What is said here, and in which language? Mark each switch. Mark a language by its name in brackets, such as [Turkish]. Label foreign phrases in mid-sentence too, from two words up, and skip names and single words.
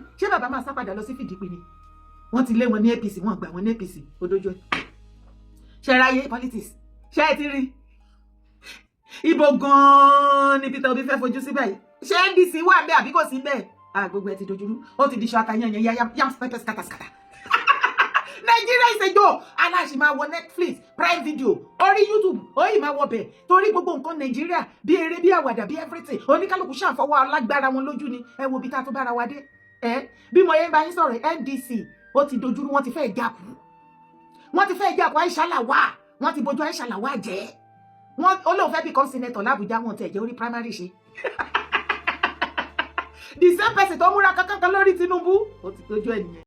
[Yoruba] Ṣé bàbá máa sá padà lọ sí PDP ni? Wọ́n ti lé wọn ní APC, wọ́n gbà wọn ní APC, odojo. Ṣé ráyé politics? Ṣé ẹ ti rí? Ibo gan-an ni Peter Obi fẹ́ fojú sí báyìí? Ṣé NDC wà bẹ́ẹ̀ àbí kò sí bẹ́ẹ̀? Gbogbo ẹ ti dojúrú. Ó ti di ṣọ àtàyàn yẹn [English] yam pepper scatter. Nigeria is a joke. [Yoruba] Aláṣì máa wọ Netflix, Prime Video, orí YouTube, orí máa wọ bẹ̀. Torí gbogbo nǹkan Nigeria bí eré bí àwàdà bí everything. Oníkálukú ṣàǹfọwọ́ alágbára wọn lójú ni. Ẹ wo bí tá tó bára wa dé. Bí mo yẹn bá yín sọ̀rọ̀ NDC, ó ti dojúrú, wọ́n ti fẹ́ jákù. Aisha Lawal, wọ́n ti bojú Aisha Lawal jẹ́. Wọ́n olóò fẹ́ [English] become senator [Yoruba] l'Abuja, wọn tẹ̀ jẹ́ orí primary ṣe. [English] The same person [Yoruba] tó múra kankan lórí Tinubu, ó ti dojú ẹ̀ nìyẹn.